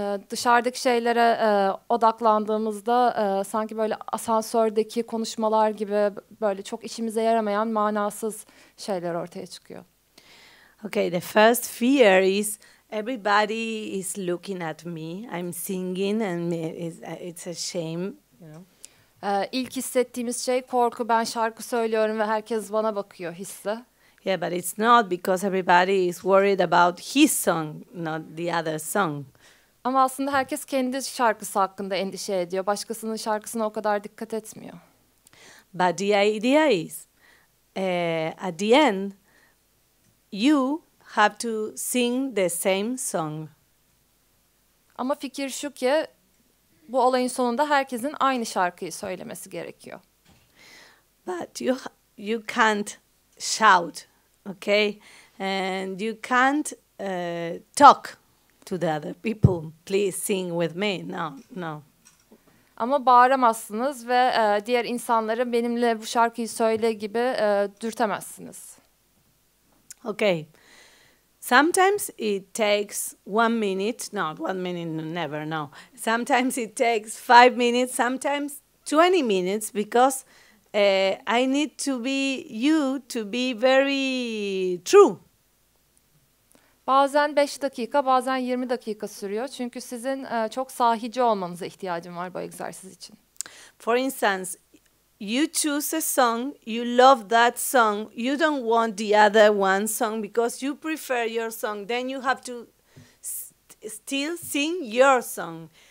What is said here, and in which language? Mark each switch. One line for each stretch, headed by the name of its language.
Turkish: Dışarıdaki şeylere odaklandığımızda sanki böyle asansördeki konuşmalar gibi böyle çok işimize yaramayan manasız şeyler ortaya çıkıyor.
English: Okay, the first fear is everybody is looking at me. I'm singing and it's a shame,
Turkish: İlk hissettiğimiz şey korku. Ben şarkı söylüyorum ve herkes bana bakıyor hissi.
English: Yeah, but it's not, because everybody is worried about his song, not the other song.
Turkish: Ama aslında herkes kendi şarkısı hakkında endişe ediyor. Başkasının şarkısına o kadar dikkat etmiyor.
English: But the idea is, at the end, you have to sing the same song.
Turkish: Ama fikir şu ki, bu olayın sonunda herkesin aynı şarkıyı söylemesi gerekiyor.
English: But you can't shout, okay? And you can't talk to the other people, please sing with me. No.
Turkish: Ama bağıramazsınız ve diğer insanları benimle bu şarkıyı söyle gibi dürtemezsiniz.
English: Okay. Sometimes it takes 1 minute, not 1 minute, never, no. Sometimes it takes 5 minutes, sometimes 20 minutes, because I need to be very true.
Turkish: Bazen 5 dakika, bazen 20 dakika sürüyor. Çünkü sizin çok sahici olmanıza ihtiyacım var bu egzersiz için.
English: For instance, you choose a song, you love that song, you don't want the other one song because you prefer your song, then you have to still sing your song.